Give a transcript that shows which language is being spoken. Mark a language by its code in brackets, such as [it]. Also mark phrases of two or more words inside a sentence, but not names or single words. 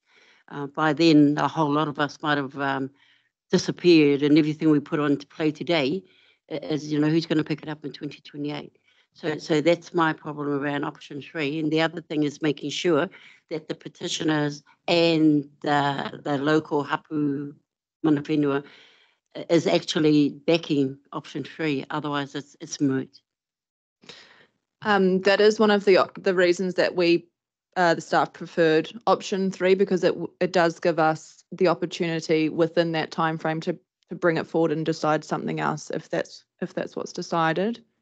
[en] By then, a whole lot of us might have disappeared, and everything we put on to play today is, who's going to pick it up in 2028? So that's my problem around option 3. And the other thing is making sure that the petitioners and the local [mi] hapu mana whenua [en] is actually backing option 3. Otherwise, it's moot. That is one of the reasons that we, the staff, preferred option 3, because it does give us the opportunity within that time frame to bring it forward and decide something else if that's what's decided.